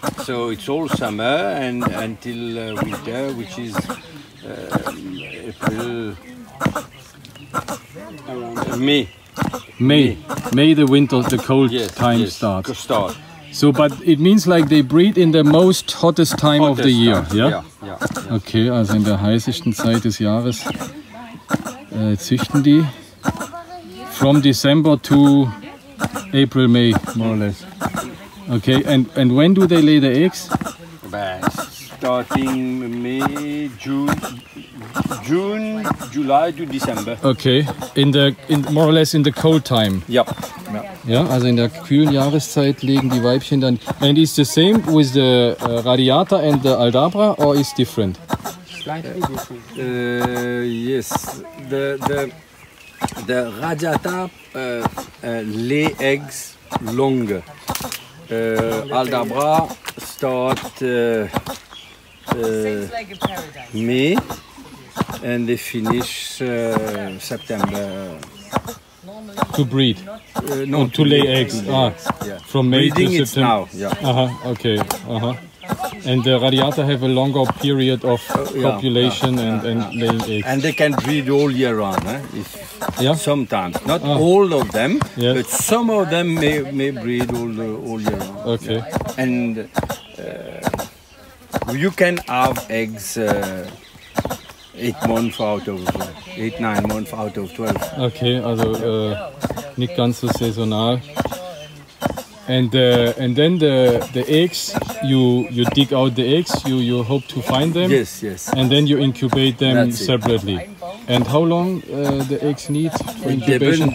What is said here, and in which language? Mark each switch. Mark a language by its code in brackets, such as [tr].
[en] So it's all summer and until winter, which is April, May. May the winter, the cold time starts. Start. So, but it means like they breed in the most hottest time of the year, yeah? Yeah. [de] Okay, also in der heißesten Zeit des Jahres züchten die. [en] From December to April, May, more or less. Okay, and when do they lay the eggs? Starting May, June, July to December. Okay, in more or less in the cold time. [de] Ja. Ja, also in der kühlen Jahreszeit legen die Weibchen dann. [en] And is the same with the Radiata and the Aldabra, or is different? Slightly different. Yes, the Radiata lay eggs longer. Aldabra start May and they finish September. To breed? No, to lay eggs. Yeah. From May breeding to September. It's now. Yeah. Okay. And the Radiata have a longer period of copulation and laying eggs. And they can breed all year round. Sometimes, not all of them, but some of them may breed all year round. Okay. And you can have eggs 8 months out of 9 months out of 12. [de] Okay, also nicht ganz so saisonal. [en] And then the eggs, you dig out the eggs, you hope to find them. Yes. And then you incubate them separately. And how long the eggs need for incubation?